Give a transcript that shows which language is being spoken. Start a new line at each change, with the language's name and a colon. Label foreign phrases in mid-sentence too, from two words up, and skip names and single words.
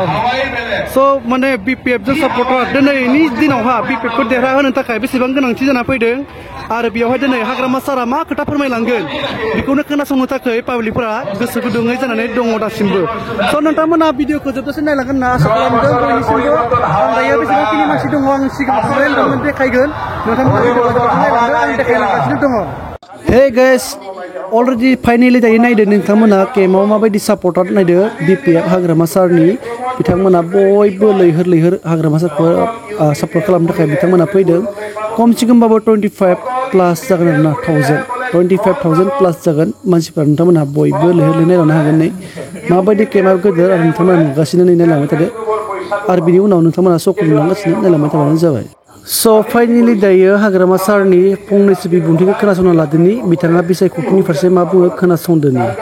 Bodo: So माने BPF जों सापर्टर दिनैनि दिनावहा BPF खौ देरहा होनो थाखाय बेसेबां गोनांथि जाना फैदों आरो बेयावहाय दिनै हाग्रामा सारा मा खोथा फोरमायलांगोन बेखौनो खोनासंनो थाखाय पाब्लिकफोरा गोसो गुदुङै जानानै दङ दासिमबो स' नोंथांमोना भिडिअखौ जोबजासिम नायलांगोन होनना आसा खालामदों बयनिसिमबो आं दायो बेसेबांखिनि मानसि दङ आं सिगाङाव थांनाय होनदोंमोन देखायगोन नोंथांमोना भिडिअखौ जोबजासिम नायलांदों आं देखायलांगासिनो दङ
English: Hey guys, already finally
Bodo: दायो नायदो नोंथांमोना केम्पआव माबायदि सापर्टार नायदो BPF हाग्रामा सारनि बिथांमोना बयबो लैहोर लैहोर हाग्रामा सारखौ सापर्ट खालामनो थाखाय बिथांमोना फैदों खमसे खमबाबो 25 प्लास जागोन आरोना 25,000 प्लास जागोन मानसिफोरा नोंथांमोना बयबो लैहोर लैहोर नायलांनो हागोन नै माबायदि केम्पआ गोदोर आरो नोंथांमोना नुगासिनो नै नायलांबाय थादो आरो बिनि उनाव नोंथांमोना श'खौ नुलांगासिनो नायलांबाय थाबानो जाबाय स' फाइनालि दायो हाग्रामा सारनि फंनैसो बिबुंथिखौ खोनासंना लादोनि बिथाङा बिसायख'थिनि फारसे मा बुङो खोनासंदोनि